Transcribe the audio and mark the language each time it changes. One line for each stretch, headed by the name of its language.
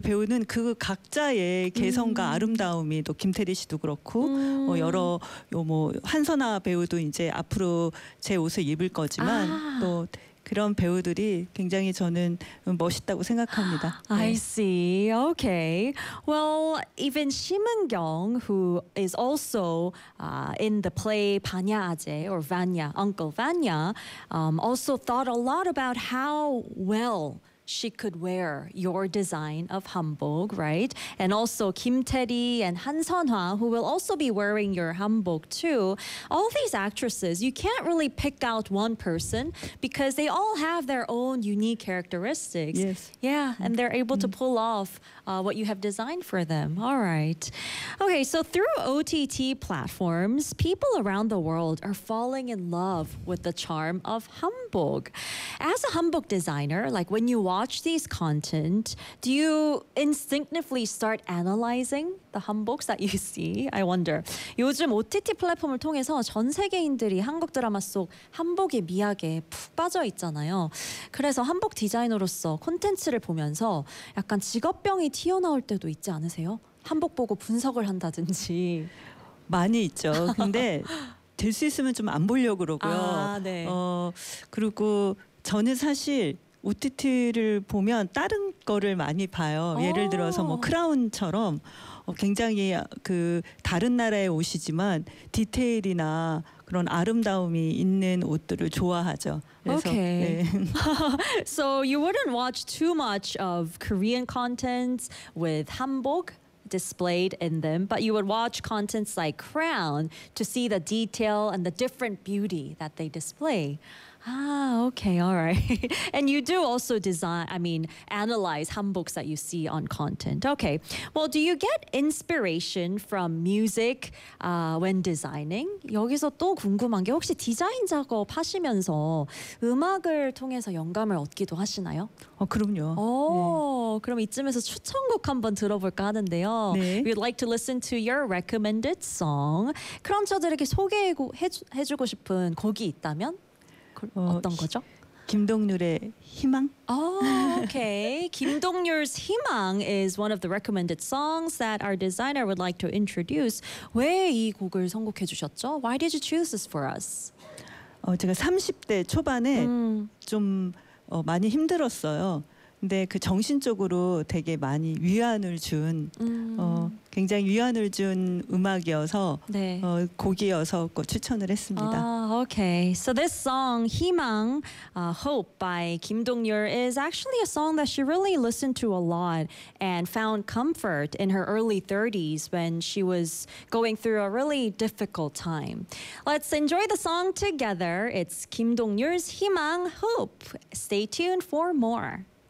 Korean: 배우는 그 각자의 개성과 아름다움이 또 김태리 씨도 그렇고 뭐 여러 뭐 한선아 배우도 이제 앞으로 제 옷을 입을 거지만 또 그런 배우들이 굉장히 저는 멋있다고 생각합니다.
English: I see. Okay. Well, even 심은경, who is also in the play 반야아재 or Vanya, Uncle Vanya, also thought a lot about how well she could wear your design of hanbok, right? And also Kim Tae-ri and Han Seon-hwa, who will also be wearing your hanbok too. All these actresses, you can't really pick out one person because they all have their own unique characteristics. Yes. Yeah, and they're able to pull off what you have designed for them. All right. Okay, so through OTT platforms, people around the world are falling in love with the charm of hanbok. As a hanbok designer, like when you watch these content, do you instinctively start analyzing the hanboks that you see? I wonder.
Korean: 요즘 OTT 플랫폼을 통해서 전 세계인들이 한국 드라마 속 한복의 미학에 푹 빠져 있잖아요. 그래서 한복 디자이너로서 콘텐츠를 보면서 약간 직업병이 튀어나올 때도 있지 않으세요? 한복 보고 분석을 한다든지. 많이 있죠. 근데 될 수 있으면 좀 안 보려고 그러고요. 아, 네. 그리고 저는 사실 OTT를 보면 다른 거를 많이 봐요. 예를 들어서 뭐 크라운처럼 굉장히 그 다른 나라의 옷이지만 디테일이나 그런 아름다움이 있는 옷들을 좋아하죠. 그래서,
English: okay.
Korean: 네.
English: So you wouldn't watch too much of Korean contents with hanbok displayed in them, but you would watch contents like Crown to see the detail and the different beauty that they display. Ah, okay, all right. And you do also design, I mean, analyze hanboks that you see on content. Okay, well, do you get inspiration from music when designing?
Korean: 여기서 또 궁금한 게 혹시 디자인 작업 하시면서 음악을 통해서 영감을 얻기도 하시나요? 그럼요. 그럼 이쯤에서 추천곡 한번 들어볼까 하는데요. 네.
English: We'd like to listen to your recommended song.
Korean: 그럼 저들에게 소개해주고 싶은 곡이 있다면? 어떤 거죠? 김동률의 희망.
English: Okay. 김동률's 희망 is one of the recommended songs that our designer would like to introduce.
Korean: 왜 이 곡을 선곡해 주셨죠?
English: Why did you choose this for us?
Korean: 제가 30대 초반에 좀 많이 힘들었어요. 근데 그 정신적으로 되게 많이 위안을 준 굉장히 위안을 준 음악이어서 네. 곡이어서 꼭 추천을 했습니다.
English: Okay. So this song, 희망, Hope by Kim Dong-yul is actually a song that she really listened to a lot and found comfort in her early 30s when she was going through a really difficult time. Let's enjoy the song together. It's Kim Dong-yul's 희망, Hope. Stay tuned for more.